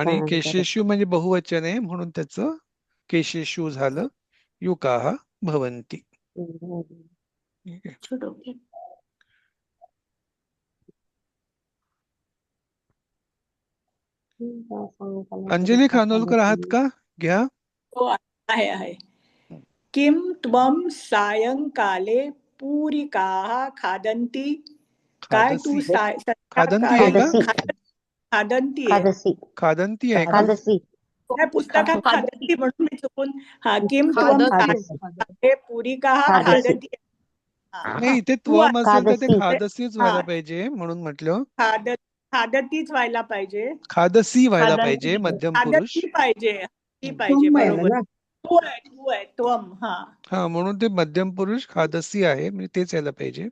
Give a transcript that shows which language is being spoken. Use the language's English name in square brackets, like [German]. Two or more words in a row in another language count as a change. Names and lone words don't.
[Marathi] आणि केशेषु म्हणजे बहुवचन आहे, म्हणून त्याचं केशेषु झालं. [Sanskrit] युकाः भवन्ति. [Marathi] ठीक आहे. अंजली खानोलकर आहात का? घ्या. हो आहे. [Sanskrit] किम त्वं सायंकाले पूरिकाः खादन्ति? [Marathi] काय तू खादन्ति आहे का? खादन्ति आहे. खादन्ति आहे का? काय पुस्तकात खादन्ति म्हणून मी चुकून [Sanskrit] किम त्वं सायंकाले पूरिकाः खादन्ति. [Marathi] नाही, इथे त्वम असेल तर ते खादसीच व्हायला पाहिजे, म्हणून म्हटलं. खादतीच व्हायला पाहिजे. खादसी व्हायला पाहिजे मध्यम पुरुष पाहिजे. बरोबर. तू आहे त्वम. हा, म्हणून ते मध्यम पुरुष खादसी आहे, म्हणजे तेच यायला पाहिजे.